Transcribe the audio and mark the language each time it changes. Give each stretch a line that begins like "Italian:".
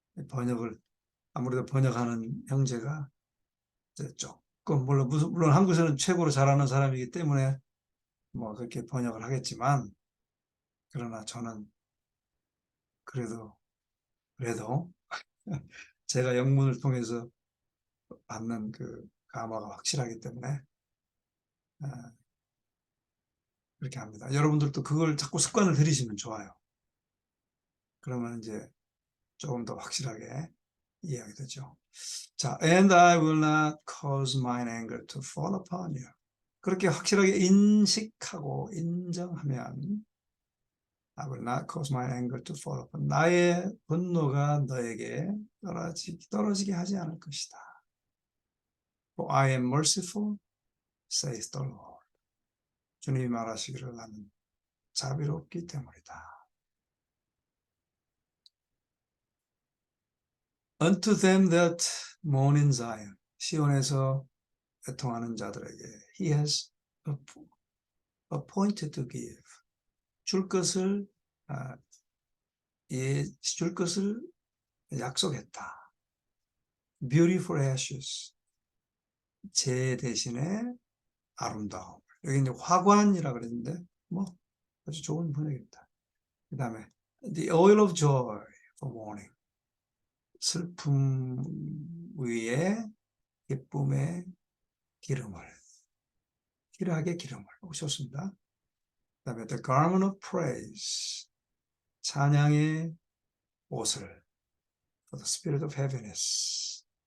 Korean: 번역을 아무래도 번역하는 형제가 이제 조금 물론 한국에서는 최고로 잘하는 사람이기 때문에 뭐 그렇게 번역을 하겠지만 그러나 저는 그래도 제가 영문을 통해서 받는 그 감화가 확실하기 때문에 그렇게 합니다. 여러분들도 그걸 자꾸 습관을 들이시면 좋아요. 그러면 이제 조금 더 확실하게 이해하게 되죠. 자,
English: and I will not cause mine anger to fall upon you.
Korean: 그렇게 확실하게 인식하고 인정하면
English: I will not cause my anger to fall upon.
Korean: 나의 분노가 너에게 떨어지게 하지 않을 것이다.
English: For I am merciful, saith the Lord.
Korean: 주님이 말하시기를 나는 자비롭기 때문이다.
English: Unto them that mourn in Zion.
Korean: 시온에서 애통하는 자들에게
English: He has appointed to give.
Korean: 줄 것을 줄 것을 약속했다.
English: Beautiful ashes.
Korean: 제 대신에 아름다움. 여기 이제 화관이라 그랬는데 뭐 아주 좋은 번역입니다. 그 다음에
English: the oil of joy for mourning.
Korean: 슬픔 위에 기쁨의 희락의 기름을 오셨습니다. 그 다음에
English: the garment of praise.
Korean: 찬양의 옷을
English: for the spirit of heaviness.